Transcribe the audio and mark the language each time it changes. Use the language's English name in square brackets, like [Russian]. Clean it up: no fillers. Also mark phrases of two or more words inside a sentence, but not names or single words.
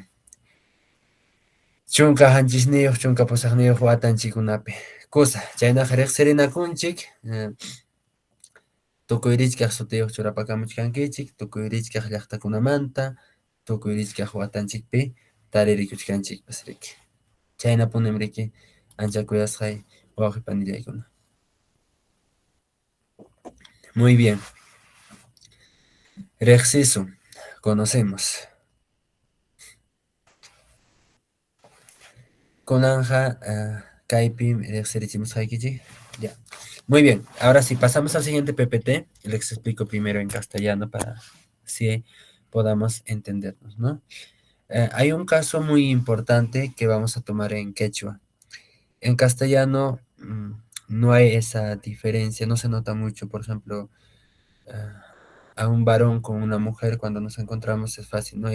[Quechua] chunka hanchisniyuq chunka pusaqniyuq watanchikunapi kusa chaynaqa riqsirinakunchik tukuy rishkaq sutiyuq churapakamuchkankichik tukuy rishkaq llaqtakunamanta tukuy rishkaq watanchikpi taririkuchkanchikpas riki chaynapunim riki ancha kuyasqay wawqi panillaykuna [Spanish] muy bien [Quechua] riqsisun conocemos kunanja kaypi riqsirichimusqaykichik ya. [Spanish] Muy bien, ahora sí, pasamos al siguiente PPT. Les explico primero en castellano para así podamos entendernos, ¿no? Hay un caso muy importante que vamos a tomar en quechua. En castellano no hay esa diferencia, no se nota mucho, por ejemplo, eh, a un varón con una mujer cuando nos encontramos es fácil, ¿no?